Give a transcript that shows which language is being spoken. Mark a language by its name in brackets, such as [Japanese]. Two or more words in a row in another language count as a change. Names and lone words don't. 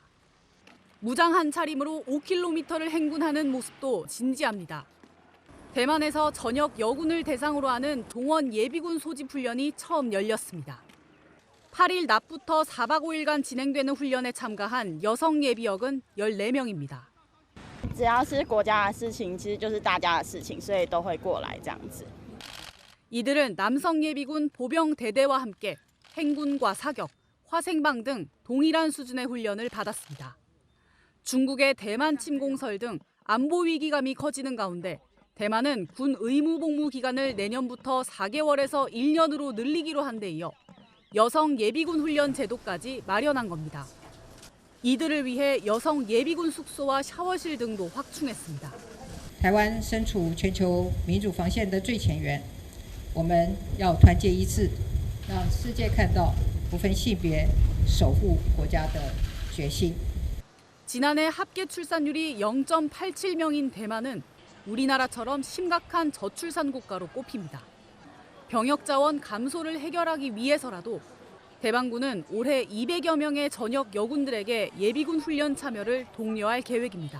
[Korean] 무장한 차림으로 5km를 행군하는 모습도 진지합니다. 대만에서 전역 여군을 대상으로 하는 동원 예비군 소집 훈련이 처음 열렸습니다. 8일 낮부터 4박 5일간 진행되는 훈련에 참가한 여성 예비역은 14명입니다. [Chinese] 只要是国家的事情，其实就是大家的事情，所以都会过来这样子。 [Korean] 이들은 남성 예비군 보병 대대와 함께 행군과 사격, 화생방 등 동일한 수준의 훈련을 받았습니다. 중국의 대만 침공설 등 안보 위기감이 커지는 가운데 대만은 군 의무 복무 기간을 내년부터 4개월에서 1년으로 늘리기로 한 데 이어 여성 예비군 훈련 제도까지 마련한 겁니다. 이들을 위해 여성 예비군 숙소와 샤워실 등도 확충했습니다. [Chinese] 台湾身处全球民主防线的最前沿，我们要团结一致，让世界看到不分性别守护国家的决心。 [Korean] 지난해 합계 출산율이 0.87명인 대만은 우리나라처럼 심각한 저출산 국가로 꼽힙니다. 병역 자원 감소를 해결하기 위해서라도 대만군은 올해 200여 명의 전역 여군들에게 예비군 훈련 참여를 독려할 계획입니다.